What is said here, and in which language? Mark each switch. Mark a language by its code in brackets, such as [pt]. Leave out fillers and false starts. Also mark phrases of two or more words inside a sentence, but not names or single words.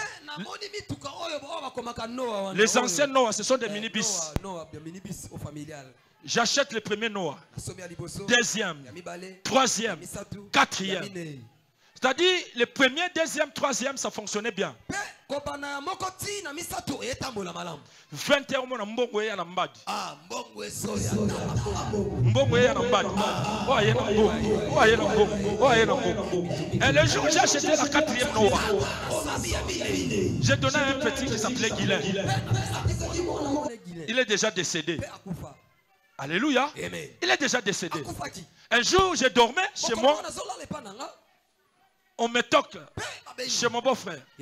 [fr] Les anciens Noah, ce sont des minibus. J'achète le premier Noah, deuxième, troisième, quatrième. C'est-à-dire, le premier, deuxième, troisième, ça fonctionnait bien. 21 mois, [ln] mbongo ya na mbadi. Mbongo ya na mbadi. Oh, ya na mbongo. Oh, ya na mbongo. Oh, ya na mbongo. [fr] Et le jour où j'ai acheté la quatrième Noah, j'ai donné à un petit qui s'appelait Guilain. Il est déjà décédé. Alléluia. Il est déjà décédé. Un jour, je dormais chez moi. On me toque chez mon beau-frère.